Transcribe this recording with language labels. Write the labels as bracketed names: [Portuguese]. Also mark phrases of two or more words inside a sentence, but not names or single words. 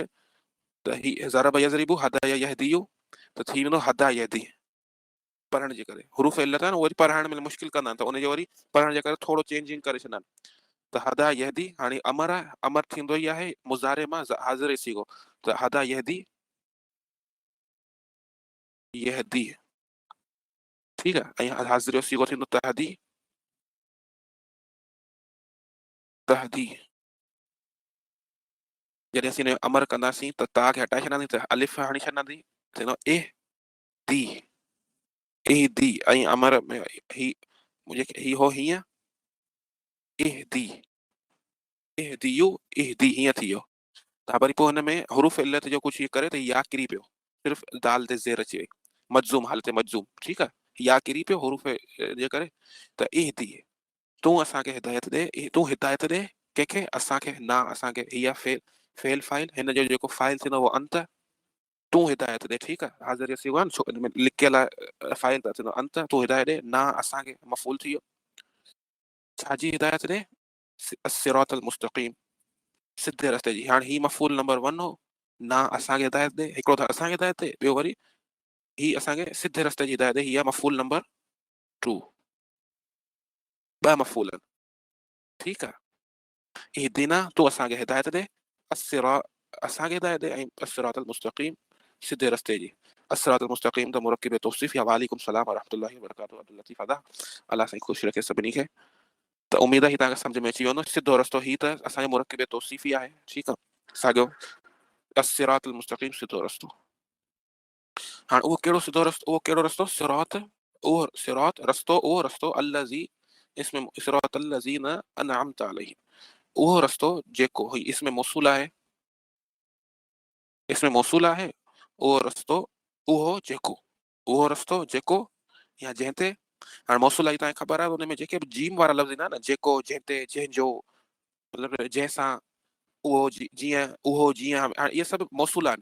[Sindhi] त ही [Arabic] ضرب يضرب هدي يهدي [Sindhi] त थी वेंदो [Arabic] هدى يهدي [Sindhi] पढ़ण जे करे। हुरूफ़ इल्लत आहे न, उहो पढ़ण में मुश्किल कंदा आहिनि त उनजो वरी पढ़ण जे करे थोरो चेंजिंग करे छॾंदा आहिनि। त [Arabic] هدى يهدي [Sindhi] हाणे अमर आहे। अमर थींदो ई आहे मुज़ारे मां हाज़िर सीगो। त [Arabic] هدى يهدي يهدي. [Sindhi] ठीकु आहे। ऐं हाज़िर जो सीगो थींदो [Arabic] تهدي تهدي. [Sindhi] जॾहिं असीं अमर कंदासीं त ता खे हटाए छॾंदासीं त अलिफ हणी छॾंदासीं थींदो [Arabic] اهد اهد. [Sindhi] ऐं अमर में ही जेके ही हो हीअं [Arabic] اهد اهديو اهد [Sindhi] हीअं थी वियो। त वरी पोइ हिन में हुरूफ़ इल्लत जो कुझु इहो करे त या किरी पियो, सिर्फ़ु दाल ते ज़ेर अची वई मजज़ूम हालत मजज़ूम। ठीकु आहे। या किरी पियो हुरूफ़ जे करे। त एह दी तूं असांखे हिदायत ॾे, तूं हिदायत ॾे कंहिंखे असांखे न असांखे हीअ फेल फाइल हिन जो जेको फाइल थींदो उहो अंत तूं हिदायत ॾे। ठीकु आहे। हाज़िर सीगो आहे न, छो हिन में लिकियल आहे फाइल त थींदो अंत। तूं हिदायत ॾे न असांखे मफ़ूल थी वियो। छाजी हिदायत ॾे? [Arabic] صراط المستقيم [Sindhi] सिधे रस्ते जी। हाणे ही मफ़ूल नंबर 1 हो, न असांखे हिदायत ॾे। हिकिड़ो त असांखे हिदायत ॾे, ॿियो वरी ही असांखे सिधे रस्ते जी हिदायत ॾे। हीअ मफ़ूल नंबर 2। ॿ मफ़ूल आहिनि। ठीकु आहे। इहदीना तूं असांखे हिदायत ॾे असांखे हिदायत ॾे ऐं [Arabic] الصراط المستقيم [Sindhi] सिधे रस्ते जी। [Arabic] الصراط المستقيم [Sindhi] त मुरक्किब तौसीफ़ या [Arabic] وعليكم السلام ورحمة الله وبركاته [Sindhi] अब्दुल लतीफ़ अदा। अल्लाह साईं ख़ुशि रखे सभिनी खे। त उमेद आहे तव्हांखे सम्झ में अची वेंदो। सिधो रस्तो ही त असांजे मुरक्किब तौसीफ़ ई आहे। ठीकु आहे। साॻियो [Arabic] الصراط المستقيم [Sindhi] सिधो रस्तो। हाणे उहो कहिड़ो सिधो रस्तो, उहो कहिड़ो रस्तो? सिरात, उहो सिरात रस्तो, उहो रस्तो अल्लज़ी इसमें [Arabic] صراط الذين أنعمت عليهم. [Sindhi] उहो रस्तो जेको ही इसमें मौसूल आहे, इसमें मौसूल आहे उहो रस्तो, उहो रस्तो जेको या जंहिं ते। हाणे मौसूल जी तव्हांखे ख़बर आहे हुन में जेके बि जीम वारा लफ़्ज़ ईंदा आहिनि न, जेको जंहिं ते जंहिंजो मतिलबु जंहिंसां उहो जीअं उहो जीअं, हाणे इहे सभु मौसूल आहिनि।